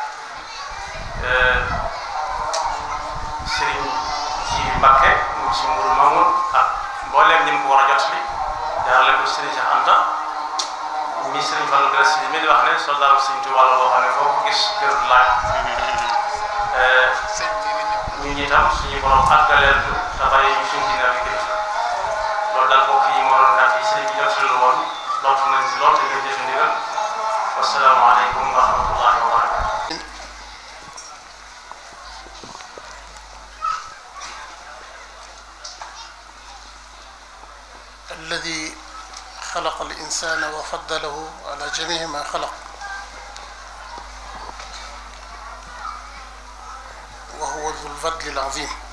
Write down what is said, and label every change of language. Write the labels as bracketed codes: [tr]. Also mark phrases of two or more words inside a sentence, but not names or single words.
[wo] Sëriñ ci Mbàkke mu ci Mourou Mamoun ak mbooleem ñi mu ko war a jot li jaarale ko Sëriñ Cheikh Anta mi Sëriñ Fallu Galas mi di wax ne soldaaru Sëriñ Tuubaa la boo xam ne foo ko gis jërul laaj ñun itam suñu borom àggaleel ñu te bàyyi ñu suñu ginnaaw yi gën loolu daal mbokk yi moo doon kàddu yi sëriñ bi jot lu woon lottu nañ si lool te ñu jëfe ndigal [ar] والسلام عليكم ورحمة الله وبركاته. الذي خلق الإنسان وفضله على جميع ما خلق وهو ذو الفضل العظيم